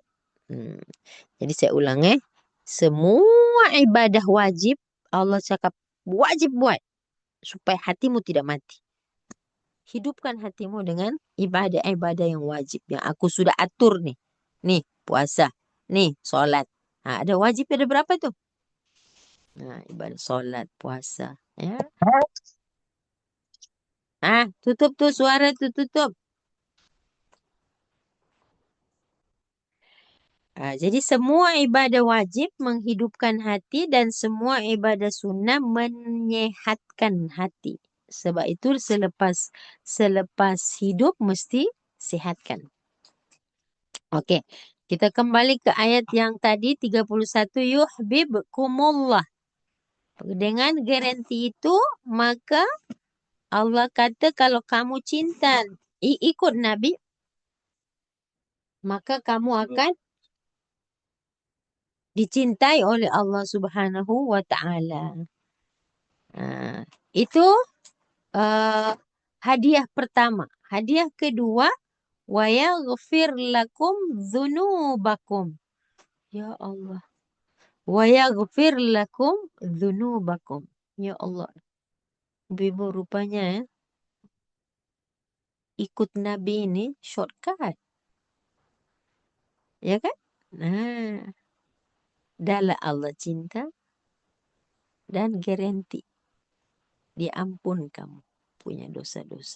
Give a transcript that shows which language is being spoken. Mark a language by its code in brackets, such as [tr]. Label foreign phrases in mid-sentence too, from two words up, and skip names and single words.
[ms] Jadi saya ulang semua ibadah wajib Allah cakap wajib buat supaya hatimu tidak mati. Hidupkan hatimu dengan ibadah-ibadah yang wajib yang aku sudah atur nih. Nih, puasa. Nih, solat. Ada wajib ada berapa tu? Ibadah solat, puasa. Ya. Tutup tu suara tu tutup. Jadi semua ibadah wajib menghidupkan hati dan semua ibadah sunnah menyehatkan hati. Sebab itu selepas hidup mesti sihatkan. Okey. Kita kembali ke ayat yang tadi 31 yuhibbukumullah. Dengan garanti itu maka Allah kata kalau kamu cinta ikut Nabi maka kamu akan dicintai oleh Allah [ar] سبحانه وتعالى. [ms] Itu hadiah pertama. Hadiah kedua, [ar] ويغفر لكم ذنوبكم. يا الله. ويغفر لكم ذنوبكم. يا الله. [ms] Ibu rupanya ikut Nabi ini shortcut. Ya kan? Dahlah Allah cinta dan garanti diampun kamu punya dosa-dosa.